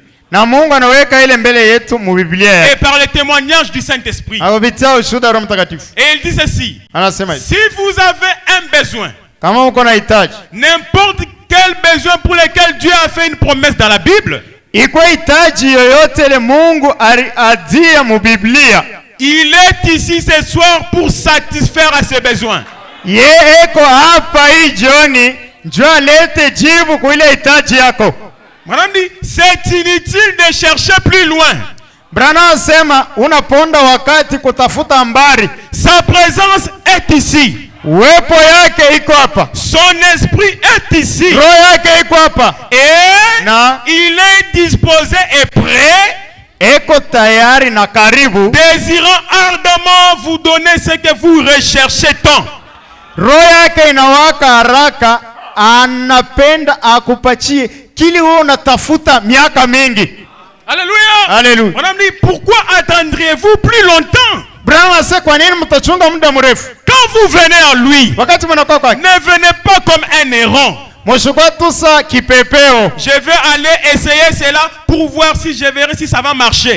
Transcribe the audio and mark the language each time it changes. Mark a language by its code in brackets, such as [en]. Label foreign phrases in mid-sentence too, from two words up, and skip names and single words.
[sw] na Mungu anaweka ile mbele yetu mu Biblia yake, [fr] Et par le témoignage du Saint-Esprit. [sw] kupitia ushuhuda wa Roho Mtakatifu. [fr] Et il dit ceci. [sw] Anasema hivi, [fr] Si vous avez un besoin, [sw] kama uko na hitaji, [fr] n'importe quel besoin pour lequel Dieu a fait une promesse dans la Bible, [sw] iko hitaji yoyote ile Mungu adia mu Biblia, [fr] il est ici ce soir pour satisfaire à ses besoins. [sw] yeye eko hapa hii jioni, njoo alete jibu kwa ile hitaji yako. [fr] Madame dit, c'est inutile de chercher plus loin. [sw] Branham asema unaponda wakati kutafuta mbari. [fr] Sa présence est ici. [sw] Uwepo yake iko hapa. [fr] Son esprit est ici. [sw] Roho yake iko hapa. [fr] Et [sw] Na [fr] il est disposé et prêt [sw] eko tayari na karibu, [fr] désirant ardemment vous donner ce que vous recherchez tant. [sw] Roho yake inawaka haraka, anapenda akupatie kile wewe unatafuta miaka mingi. Alléluia. Alléluia. [fr] On a dit, pourquoi attendriez-vous plus longtemps? Quand vous venez à lui, ne venez pas comme un errant. Je vais aller essayer cela pour voir si je verrai si ça va marcher.